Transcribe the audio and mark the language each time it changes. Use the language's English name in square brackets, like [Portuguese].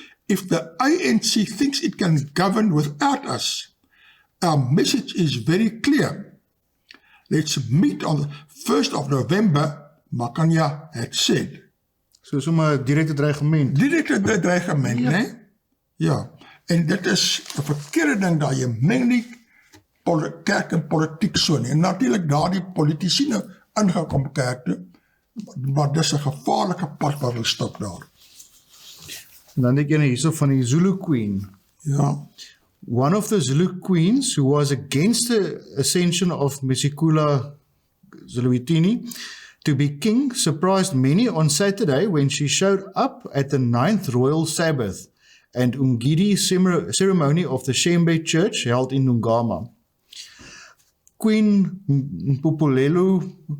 [English] If the ANC thinks it can govern without us, our message is very clear. Let's meet on the 1st of November, Makanya had said. [Afrikaans] So sommer direkte dreigement. Direkte dreigement, ja. Né? Ja, en dit is 'n verkeerde ding dat jy meng nie kerk en politiek so nie. En natuurlik daar die politici nou ingekom kerk toe, maar dis 'n gevaarlike pad wat hulle stap daar. En dan dink jy hierso van die Zulu Queen. Ja. [English] One of the Zulu queens who was against the ascension of Mesikula Zuluitini to be king surprised many on Saturday when she showed up at the 9th Royal Sabbath and Umgidi ceremony of the Shembe Church held in Nungama. Queen Mpupulelo